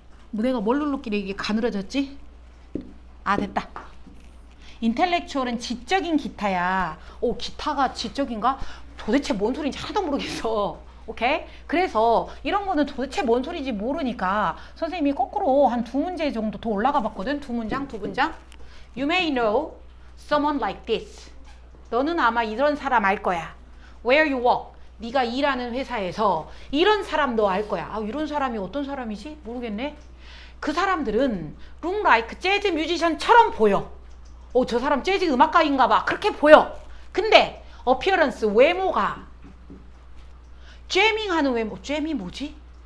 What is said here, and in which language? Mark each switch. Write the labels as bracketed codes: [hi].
[ko] 내가 뭘 눌렀길래 이게 가늘어졌지? 아, 됐다. 인텔렉추얼은 지적인 기타야. 기타가 지적인가? 도대체 뭔 소리인지 하나도 모르겠어. 오케이? 그래서 이런 거는 도대체 뭔 소리인지 모르니까 선생님이 거꾸로 한 2문제 정도 더 올라가 봤거든. 2문장, 2문장. [en] You may know someone like this. [ko] 너는 아마 이런 사람 알 거야. [en] Where you work. [ko] 네가 일하는 회사에서 이런 사람 너 알 거야. 이런 사람이 어떤 사람이지? 모르겠네. 그 사람들은 [en] look like [ko] 재즈 뮤지션처럼 보여. 저 사람 재즈 음악가인가 봐. 그렇게 보여. 근데 appearance 외모가 잼밍하는 외모. 잼이 뭐지?